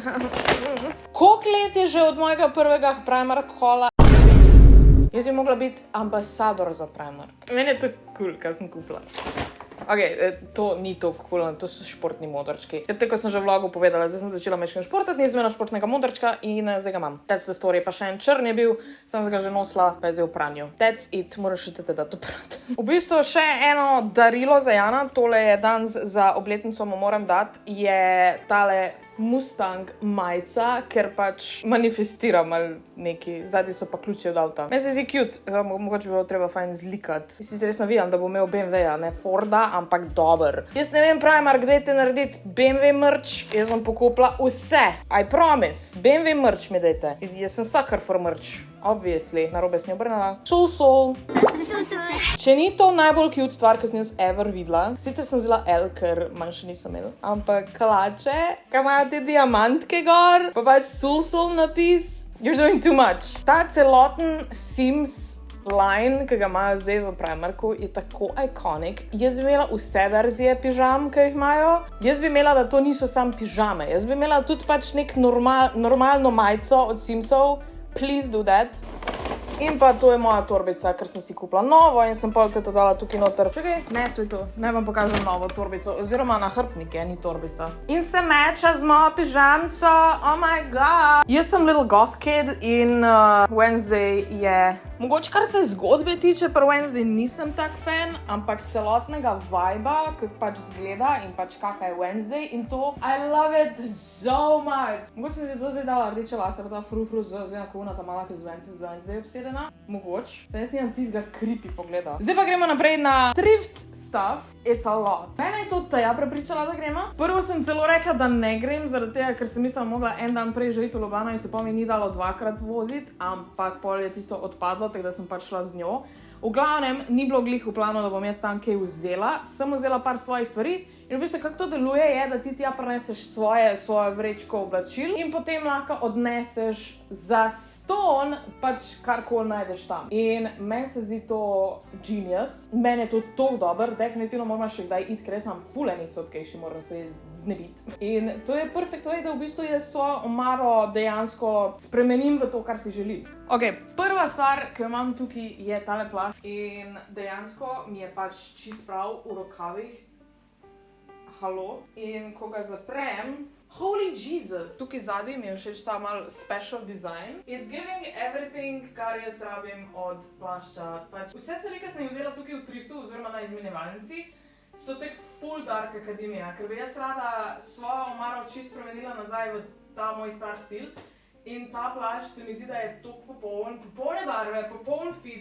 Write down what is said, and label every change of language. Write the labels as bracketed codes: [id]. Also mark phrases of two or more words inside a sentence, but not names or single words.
[sl] Koliko let je že od mojega prvega Primark haula? Jaz bi mogla biti ambasador za Primark. Meni je to cool, kaj sem kupila. Ok, to ni to cool, to so športni modrčki. Tako sem že v vlogu povedala, zdaj sem začela mečkati športati, nisem imela športnega modrčka in zdaj ga imam. [en] That's the story, [sl] pa še en črn je bil, sem ga že nosila, pa je zdaj v pranju. [en] That's it, [sl] moraš še te dati oprati. V bistvu še eno darilo za Jana, tole je danes za obletnico mu moram dati, je tale Mustang majica, ker pač manifestiram ali neki. Zadnji so pa ključi od avta. Meni se zdi cute, mogoče bi bilo treba fajn zlikati. Jaz se res navijam, da bo imel BMW-ja, ne Forda, ampak dober. Jaz ne vem, Primark, dajte narediti BMW merch, jaz bom pokupila vse. [en] I promise. [sl] BMW merch mi dajte. Jaz sem [en] sucker for merch. [sl] Obviously. Narobe sem jo obrnila. Sol. Če ni to najbolj cute stvar, ki sem jaz ever videla, sicer sem vzela L, ker manjše nisem imela, ampak klače, ki imajo te diamantke gor, pa pač sol napis. [en] You're doing too much. [sl] Ta celoten Sims line, ki ga imajo zdaj v Primarku, je tako iconic. Jaz bi imela vse verzije pižam, ki jih imajo. Jaz bi imela, da to niso samo pižame. Jaz bi imela tudi pač nek normalno majico od Simsov. [en] Please do that. [sl] In pa to je moja torbica, ker sem si kupila novo in sem pol to dala tukaj noter. Čakaj, ne, to je to. Naj vam pokažem novo torbico, oziroma nahrbtnik je, ni torbica. In se meča z mojo pižamco, [en] oh my god. [sl] Jaz sem [en] little goth kid [sl] in Wednesday je... Mogoče, kar se zgodbe tiče, pri Wednesday nisem tak fan, ampak celotnega viba, ki pač zgleda in pač kaka je Wednesday in to, [en] I love it so much. [sl] Mogoče sem si to zdaj dala rdeče lase, pa ta frufru zelo kuna ta mala, ki z Wednesday obsedena. Mogoče. Se jaz nimam tistega creepy pogleda. Zdaj pa gremo naprej na [en] thrift stuff. It's a lot. [sl] Mene je to Teja prepričala, da gremo. Prvo sem celo rekla, da ne grem, zaradi tega, ker sem mislila, mogla en dan prej že iti v Ljubljano in se pa mi ni dalo dvakrat voziti, ampak pol je tisto odpadlo, tako da sem pač šla z njo. V glavnem, ni bilo glih v planu, da bom jaz tam kaj vzela. Sem vzela par svojih stvari in v bistvu, kako to deluje, je, da ti tja prineseš svojo vrečko oblačil in potem lahko odneseš za ston, pač karkoli najdeš tam. In meni se zdi to genius. Meni je to toliko dober, definitivno moram še kdaj iti, ker jaz sem ful enic odkejši, moram se znebiti. In to je [en] perfect way, [sl] da v bistvu jaz svojo omaro dejansko spremenim v to, kar si želim. Ok, prva stvar, ki jo imam tukaj, je tale plašč in dejansko mi je pač čist prav v rokavih. Halo. In ko ga zaprem, [en] holy Jesus! [sl] Tukaj zadnji mi je všeč ta mal special design. [en] It's giving everything, [sl] kar jaz rabim od plašča. Pač vse stvari, ki sem jih vzela tukaj v thriftu oziroma na izmenjevalnici, so tek full dark akademija, ker bi jaz rada svojo omaro čist spremenila nazaj v ta moj star stil. In ta plašč se mi zdi, da je toliko popolne barve, popoln fit.